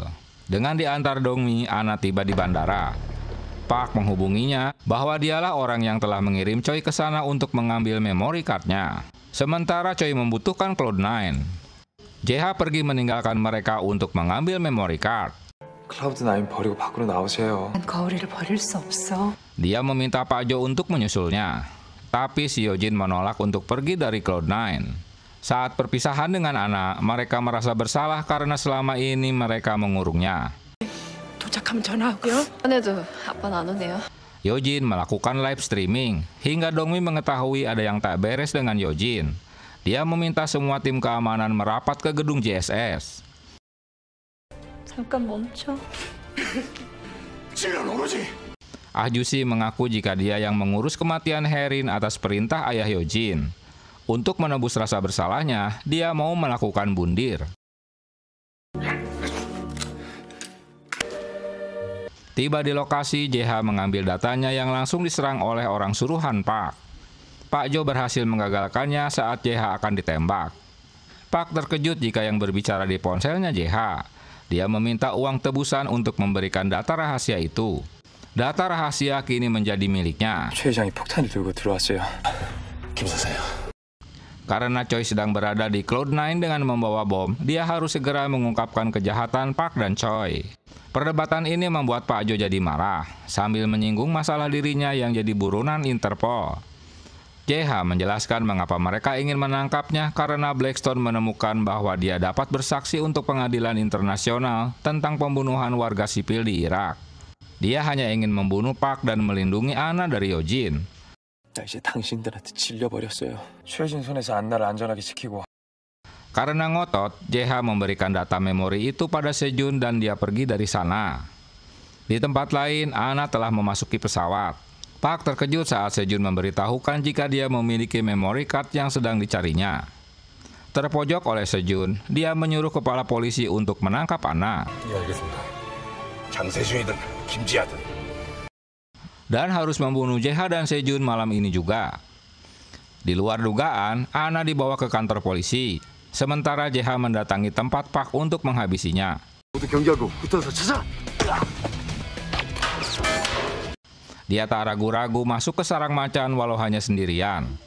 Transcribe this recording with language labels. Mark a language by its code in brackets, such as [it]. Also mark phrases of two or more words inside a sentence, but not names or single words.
[id] Dengan diantar Dongmi, Ana tiba di bandara. Park menghubunginya bahwa dialah orang yang telah mengirim Choi ke sana untuk mengambil [en] memory card- [id] nya. Sementara Choi membutuhkan Cloud9. JH pergi meninggalkan mereka untuk mengambil [en] memory card. [ko] Cloud9 버리고 밖으로 나오세요. 거울이를 버릴 수 없어. [id] Dia meminta Pak Jo untuk menyusulnya. Tapi si Yojin menolak untuk pergi dari Cloud9. Saat perpisahan dengan Ana, mereka merasa bersalah karena selama ini mereka mengurungnya. [ko] 도착하면 전화하고요. 전에도 아빠는 안 오네요. [id] Yojin melakukan [en] live streaming, [id] hingga Dongmi mengetahui ada yang tak beres dengan Yojin. Dia meminta semua tim keamanan merapat ke gedung JSS. [ko] 잠깐 멈춰. [id] Ah Ju-si mengaku jika dia yang mengurus kematian Herin atas perintah ayah Yojin. Untuk menebus rasa bersalahnya, dia mau melakukan bundir. Tiba di lokasi, JH mengambil datanya yang langsung diserang oleh orang suruhan Park. Pak Jo berhasil menggagalkannya saat JH akan ditembak. Park terkejut jika yang berbicara di ponselnya JH. Dia meminta uang tebusan untuk memberikan data rahasia itu. Data rahasia kini menjadi miliknya. [ko] 최 회장이 폭탄을 들고 들어왔어요. 김 선생. [id] Karena Choi sedang berada di Cloud9 dengan membawa bom, dia harus segera mengungkapkan kejahatan Park dan Choi. Perdebatan ini membuat Pak Jo jadi marah, sambil menyinggung masalah dirinya yang jadi buronan Interpol. JH menjelaskan mengapa mereka ingin menangkapnya karena Blackstone menemukan bahwa dia dapat bersaksi untuk pengadilan internasional tentang pembunuhan warga sipil di Irak. Dia hanya ingin membunuh Park dan melindungi Anna dari Yojin. [ko] 나 이제 당신들한테 질려버렸어요. 최진 손에서 안나를 안전하게 지키고. [id] Karena ngotot, JH memberikan data memori itu pada Sejun dan dia pergi dari sana. Di tempat lain, Anna telah memasuki pesawat. Park terkejut saat Sejun memberitahukan jika dia memiliki [en] memory card [id] yang sedang dicarinya. Terpojok oleh Sejun, dia menyuruh kepala polisi untuk menangkap Anna. [ko] 예, 알겠습니다. 장세준이든 김지아든. [id] Dan harus membunuh JH dan Sejun malam ini juga. Di luar dugaan, Anna dibawa ke kantor polisi. Sementara JH mendatangi tempat Park untuk menghabisinya. Dia tak ragu-ragu masuk ke sarang macan walau hanya sendirian.